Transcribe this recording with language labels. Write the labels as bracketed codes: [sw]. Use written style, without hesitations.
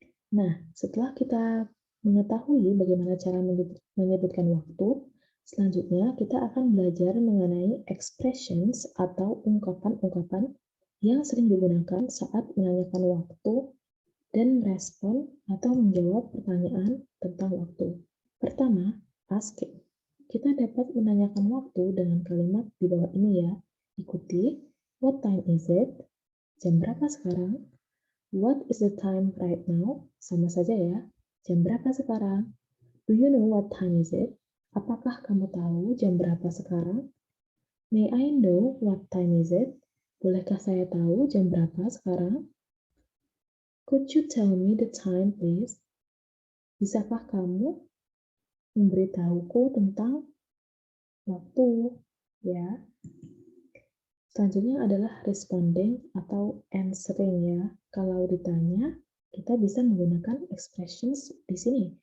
[id] Nah, setelah kita mengetahui bagaimana cara menyebutkan waktu, selanjutnya kita akan belajar mengenai expressions atau ungkapan-ungkapan yang sering digunakan saat menanyakan waktu dan merespon atau menjawab pertanyaan tentang waktu. Pertama, asking. Kita dapat menanyakan waktu dengan kalimat di bawah ini ya. Ikuti, [en] what time is it? [id] Jam berapa sekarang? [en] What is the time right now? [id] Sama saja ya. Jam berapa sekarang? [en] Do you know what time is it? [id] Apakah kamu tahu jam berapa sekarang? [en] May I know what time is it? [id] Bolehkah saya tahu jam berapa sekarang? [en] Could you tell me the time, please? [id] Bisakah kamu memberitahuku tentang waktu? Ya. Selanjutnya adalah responding atau answering ya. Kalau ditanya, kita bisa menggunakan expressions di sini.